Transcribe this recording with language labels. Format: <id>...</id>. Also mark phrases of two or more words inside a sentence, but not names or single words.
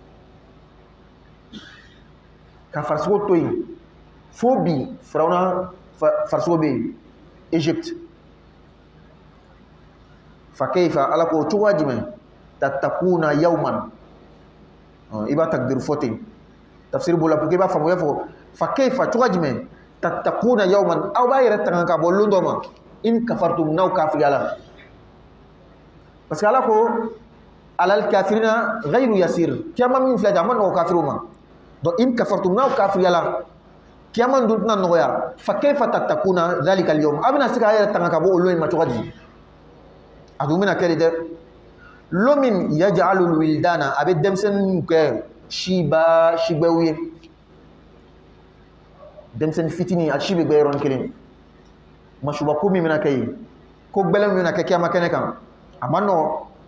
<bm>ka farisogo to yen fo bi Firawuna farisogo bɛ yen Égypte</bm> <ar>فكيف</ar> <bm>Ala ko cogoya jumɛn</bm> <ar>تتقون يوما</ar> <bm>i b'a takdir fɔ ten tafsir b'o la</bm> <fr>pour que</fr> <bm>i b'a faamu i b'a fɔ</bm> <ar>فكيف</ar> <bm>cogoya jumɛn</bm> <ar>تتقون يوما</ar> <bm>aw b'a yɛrɛ tanga ka bɔ lon dɔ ma</bm> <ar>إن كفرتم</ar> <bm>n'aw kafiriya la</bm> <fr>parce que</fr> <bm>Ala ko</bm> <ar>على الكافرين غير يسير</ar> <bm>kiyama min filɛ a ma nɔgɔ kafiru ma donc</bm> <ar>إن كفرتم</ar> <bm>n'aw kafiriya la kiyama dun tɛna nɔgɔya</bm> <ar>فكيف تتقون ذلك اليوم</ar> <bm>a bɛna se k'a yɛrɛ tanga ka bɔ o lon in ma cogo di a dun bɛna kɛ de dɛ lon min</bm> <ar>يجعل الولدان</ar> <bm>a bɛ denmisɛnninw kɛ sibɛw ye denmisɛnnin fitinin a si bɛ gbɛ yɔrɔnin kelen masuba ko min bɛna kɛ yen ko gbɛlɛn min bɛna kɛ kiyama kɛnɛ kan a ma nɔgɔ</bm>